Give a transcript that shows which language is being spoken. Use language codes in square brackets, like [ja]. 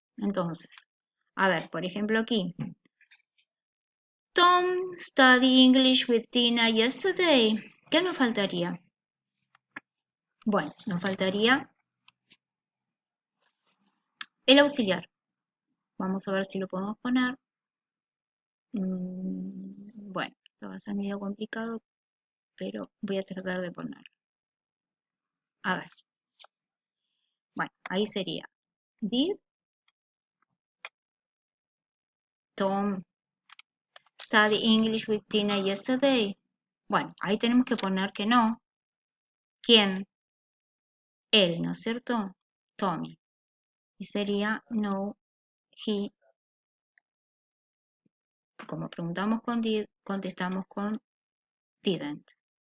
[es] Entonces, a ver, por ejemplo aquí. [en] Tom studied English with Tina yesterday. [es] ¿Qué nos faltaría? Bueno, nos faltaría el auxiliar. Vamos a ver si lo podemos poner. Bueno, esto va a ser medio complicado, pero voy a tratar de ponerlo. A ver. Bueno, ahí sería. [en] Did Tom study English with Tina yesterday? [es] Bueno, ahí tenemos que poner que no. ¿Quién? Él, ¿no es cierto? Tommy. Y sería no, he. Como preguntamos con did, contestamos con didn't.